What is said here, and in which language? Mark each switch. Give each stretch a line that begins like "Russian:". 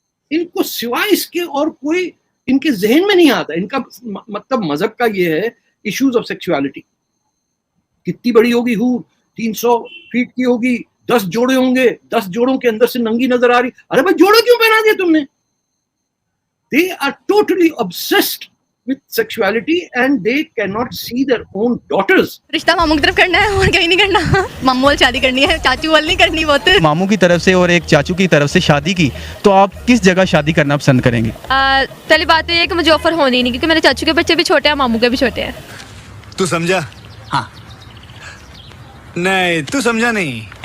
Hindi: इनको सिवाय इसके और कोई इनके जहन में नहीं आता। इनका मतलब मजहब का ये है
English: Issues of sexuality.
Hindi: कितनी बड़ी होगी हूर? 300 फीट की होगी, 10 जोड़े होंगे, 10 जोड़ों के अंदर से नंगी नजर आ रही। अरे भाई जोड़े क्यों पहना दिया तुमने?
English: They are totally obsessed with sexuality and they cannot see their own daughters.
Hindi: रिश्ता मामू की तरफ करना है और कहीं नहीं करना। मामू वाली शादी करनी है, चाचू वाली नहीं करनी। वो तो मामू की तरफ से और एक चाचू की तरफ से शादी की, तो आप किस जगह शादी करना पसंद करेंगे? पहली बात तो ये कि मुझे ऑफर होनी नहीं, क्योंकि मेरे चाचू के बच्चे भी छोटे हैं, मामू के भी छोटे हैं। तू समझा? हाँ। नहीं, तू समझा नहीं।